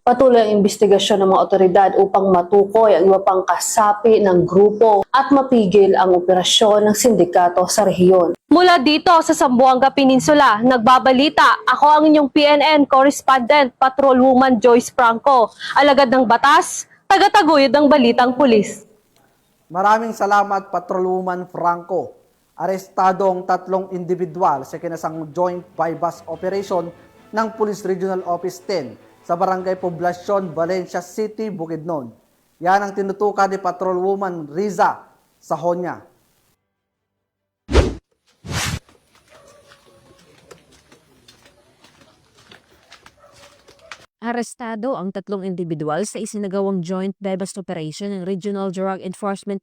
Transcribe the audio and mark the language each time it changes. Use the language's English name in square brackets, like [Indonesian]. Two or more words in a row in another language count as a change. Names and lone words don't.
[Filipino] Patuloy ang investigasyon ng mga otoridad upang matukoy ang iba pang kasapi ng grupo at mapigil ang operasyon ng sindikato sa rehiyon. Mula dito sa Zamboanga Peninsula, nagbabalita, ako ang inyong PNN Correspondent, Patrolwoman Joyce Franco, alagad ng batas, tagataguyod ng Balitang Pulis. Maraming salamat Patrolwoman Franco. Arestado ang 3 individual sa kinasang [English] joint bypass operation [Filipino] ng Police Regional Office 10 sa Barangay Poblacion, Valencia City, Bukidnon. Yan ang tinutukan ni Patrolwoman Riza Sahonya. Arestado ang 3 individual sa isinagawang [English] joint bypass operation [Filipino] ng Regional Drug Enforcement